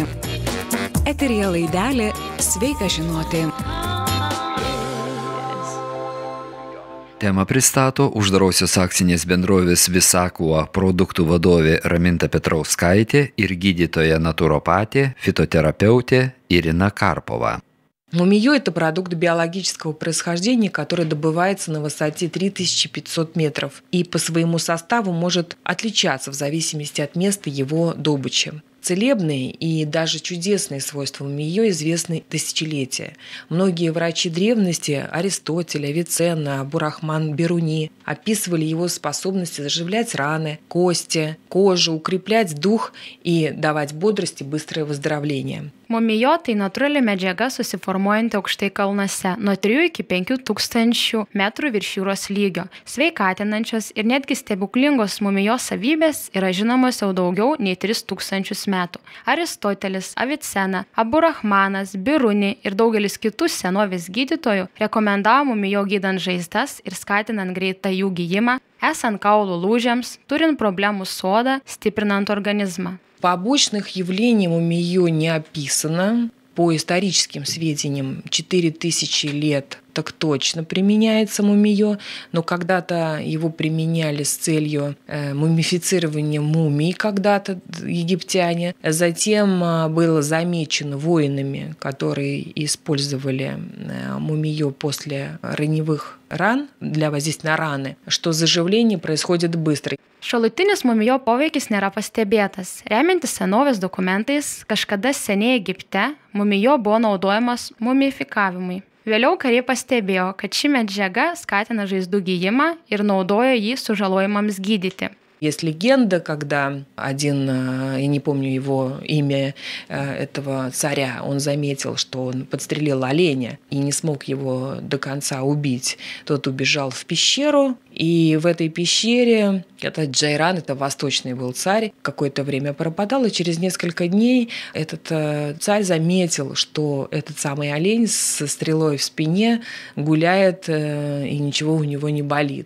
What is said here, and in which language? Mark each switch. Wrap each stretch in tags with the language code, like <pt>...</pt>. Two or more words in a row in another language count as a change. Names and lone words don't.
<lt>Eteryje laidelė Sveika žinoti. Temą pristato uždarosios akcinės bendrovės Visakua produktų vadovė Raminta Petrauskaitė ir gydytoja naturopatė, фитотerapeutė Ирина Карпова.</lt> <ru>Мумиё – это продукт биологического происхождения, который добывается на высоте 3500 метров и по своему составу может отличаться в зависимости от места его добычи. Целебные и даже чудесные свойства мумиё известны тысячелетия. Многие врачи древности – Аристотель, Авиценна, Абу-Рахман Бируни – описывали его способности заживлять раны, кости, кожу, укреплять дух и давать бодрость и быстрое выздоровление.</ru> <lt>Mumijó tai natūrali medžiaga susiformuojanti aukštai kalnuose nuo 3 iki 5 tūkstančių metrų virš jūros lygio. Sveikatinančios ir netgi stebuklingos mumijó savybės yra žinomos jau daugiau nei 3000 metų. Aristotelis, Avicena, Abu-Rahmanas, Biruni ir daugelis kitų senovės gydytojų rekomendavo mumijó gydant žaizdas ir skatinant greitą jų gijimą, esant kaulų lūžiams, turint problemų su oda, stiprinant organizmą.</lt> <ru>Побочных явлений мумиё не описано. По историческим сведениям 4000 лет так точно применяется мумиё, но когда-то его применяли с целью мумифицирования мумий, когда-то египтяне. Затем было замечено воинами, которые использовали мумиё после раневых ран для воздействия на раны, что заживление происходит быстро.</ru> <lt>Šalutinis mumijó poveikis nėra pastebėtas. Remiantis senovės dokumentais, kažkada seniai Egipte mumijó buvo naudojamas mumifikavimui. Vėliau kariai pastebėjo, kad ši medžiaga skatina žaizdų gijimą ir naudojo jį sužalojimams gydyti.</lt> <ru>Есть легенда, когда один, я не помню его имя, этого царя, он заметил, что он подстрелил оленя и не смог его до конца убить. Тот убежал в пещеру, и в этой пещере этот Джайран, это восточный был царь, какое-то время пропадал, и через несколько дней этот царь заметил, что этот самый олень со стрелой в спине гуляет, и ничего у него не болит.</ru>